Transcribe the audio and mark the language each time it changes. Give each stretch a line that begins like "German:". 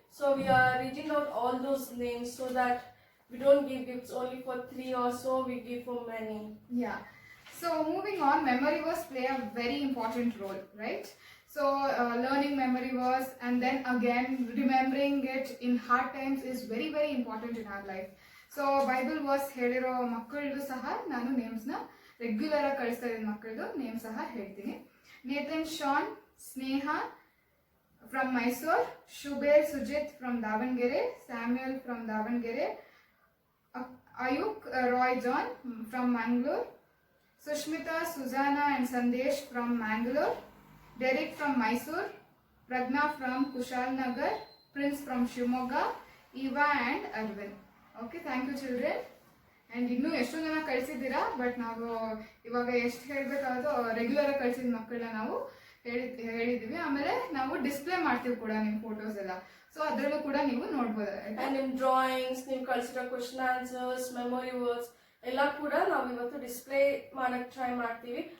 English: So we are reading out all those names so that we don't give gifts only for 3 or so, we give for many. Yeah. So moving on, memory verse play a very important role, right? So learning memory verse and then again remembering it in hard times is very very important in our life. So Bible verse
Kannada: ಹೇಳಿರೋ ಮಕ್ಕಳದು ಸಹ ನಾನು ನೇಮ್ಸ್ನ regular ಆಗಿ ಕಳಿಸ್ತಾ ಇದ್ದೀನಿ. ಮಕ್ಕಳದು name ಸಹ ಹೇಳ್ತೀನಿ.
English: Nathan Shaun Sneha from Mysore, Shubair Sujith from Davanagere, Samuel from Davanagere, Ayuk Roy John from Mangalore, Sushmita, Susanna and Sandesh from Mangalore, Derek from Mysore, Pragna from Kushal Nagar, Prince from Shimoga, Eva and Arvind. Okay, thank you children.
Kannada: And ಇನ್ನೂ ಎಷ್ಟೋ ಜನ ಕಳಿಸಿದ್ದೀರಾ, but ನಾವು ಇವಾಗ ಎಷ್ಟು ಹೇಳಬೇಕಾದೋ regular ಆಗಿ ಕಳಿಸಿದ ಮಕ್ಕಳನ್ನ ನಾವು ಹೇಳಿದ್ದೀವಿ. ಆಮೇಲೆ ನಾವು ಡಿಸ್ಪ್ಲೇ ಮಾಡ್ತೀವಿ ಕೂಡ ನಿಮ್ಮ ಫೋಟೋಸ್ ಎಲ್ಲ, ಸೊ ಅದರಲ್ಲೂ ಕೂಡ ನೀವು ನೋಡ್ಬೋದು.
English: And in drawings,
Kannada: ನೀವು ಕಳಿಸಿರೋ
English: question answers, memory words
Kannada: ಎಲ್ಲ ಕೂಡ ನಾವು ಇವತ್ತು ಡಿಸ್ಪ್ಲೇ ಮಾಡಕ್ ಟ್ರೈ ಮಾಡ್ತೀವಿ.